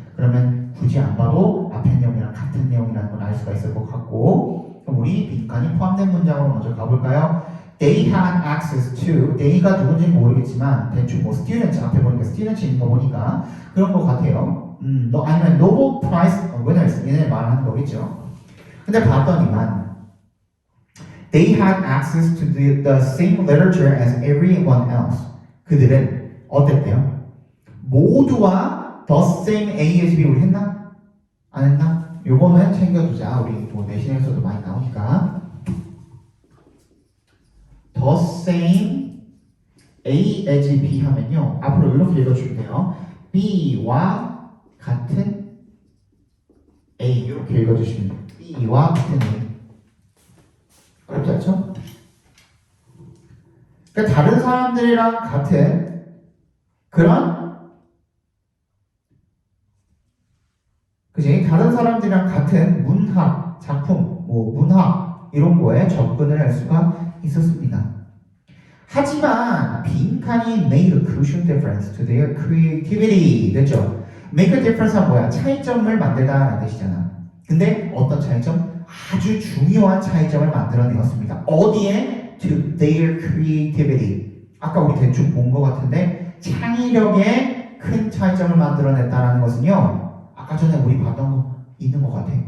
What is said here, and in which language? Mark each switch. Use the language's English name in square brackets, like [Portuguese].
[Korean] 그러면 굳이 안 봐도 앞에 내용이랑 같은 내용이라는 걸 알 수가 있을 것 같고, 그럼 우리 빈칸이 포함된 문장으로 먼저 가볼까요? [English] They had access to, [Korean] they가 누군지 모르겠지만 대충 뭐 students 앞에 보니까 students 있는 거 보니까 그런 것 같아요. 아니면 Nobel Prize winners 얘네 말하는 거겠죠. 근데 봤더니만 [English] they had access to the same literature as everyone else. [Korean] 그들은 어땠대요? 모두와 [English] the same A as B [Korean] 우리 했나? 안 했나? 요거는 챙겨두자. 우리 뭐 내신에서도 많이 나오니까. [English] The same A as B [Korean] 하면요 앞으로 이렇게 읽어주면 돼요. B와 같은 A 이렇게 읽어주시면 돼요. B와 같은 A. 어렵지 않죠? 그러니까 다른 사람들이랑 같은 그런 그지? 다른 사람들이랑 같은 문학 작품, 뭐 문학 이런 거에 접근을 할 수가 있었습니다. 하지만 빈칸이 [English] made a crucial difference to their creativity. [Korean] 됐죠? make a difference가 뭐야? 차이점을 만들다라는 뜻이잖아. 근데 어떤 차이점? 아주 중요한 차이점을 만들어내었습니다. 어디에? [English] To their creativity. [Korean] 아까 우리 대충 본 것 같은데 창의력에 큰 차이점을 만들어냈다는 것은요. 아까 전에 우리 봤던 거 있는 것 같아.